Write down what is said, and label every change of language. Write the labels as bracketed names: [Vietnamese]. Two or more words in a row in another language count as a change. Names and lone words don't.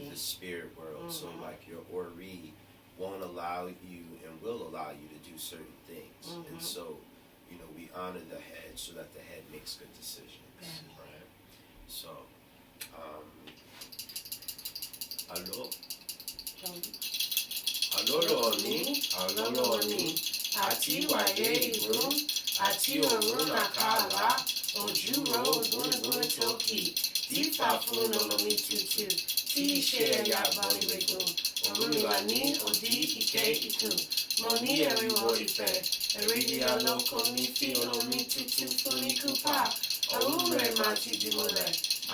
[English] to the spirit world. So like your Ori won't allow you and will allow you to do certain things. And so, you know, we honor the head so that the head makes good decisions. Right? So, hello. [Yoruba] Alolo oni, ati waye igun, ati orun akala, ojuro ogun toki, difa fun olomi tutu, ti ise eya abaniwegun, Orunmila ni odi ike iku, mo ni eriwo ife, eridi aloko ni fi olomi tutu fun ikupa, Ore Mati Dimole.